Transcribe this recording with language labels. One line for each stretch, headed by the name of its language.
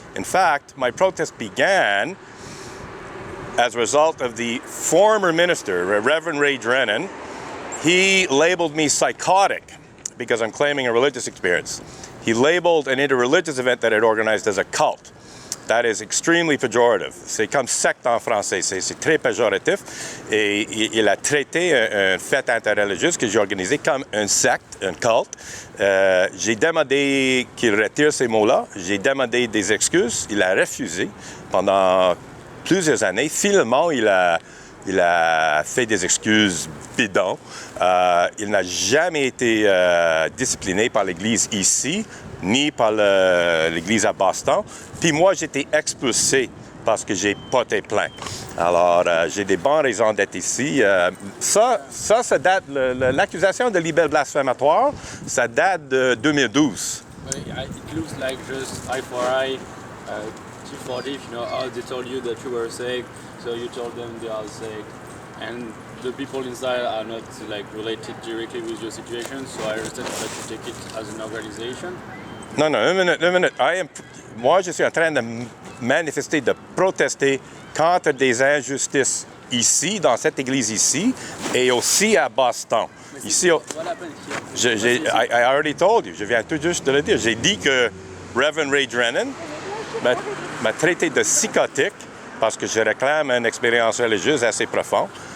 English: In fact, my protest began as a result of the former minister, Reverend Ray Drennan. He labeled me psychotic because I'm claiming a religious experience. He labeled an interreligious event that I'd organized as a cult. That is extremely pejorative.
French: C'est comme secte en français. C'est très péjoratif. Et il a traité une fête interreligieuse que j'ai organisée comme une secte, un culte. J'ai demandé qu'il retire ces mots-là. J'ai demandé des excuses. Il a refusé pendant plusieurs années. Finalement, il a fait des excuses bidons. Il n'a jamais été discipliné par l'Église ici, ni par l'Église à Boston. Puis moi, j'étais expulsé parce que j'ai porté plainte. Alors, j'ai des bonnes raisons d'être ici. Ça date, l'accusation de libelle blasphématoire, ça date de 2012.
English: It looks like just eye for eye, teeth for teeth, you know, how they told you that you were sick, so you told them they are sick. And the people inside are not like related directly with your situation, so I understand that you take it as an organization.
French: Non, une minute. Moi, je suis en train de manifester, de protester contre des injustices ici, dans cette église ici, et aussi à Boston. Ici,
English: I already told you,
French: je viens tout juste de le dire. J'ai dit que Reverend Ray Drennan m'a traité de psychotique parce que je réclame une expérience religieuse assez profonde.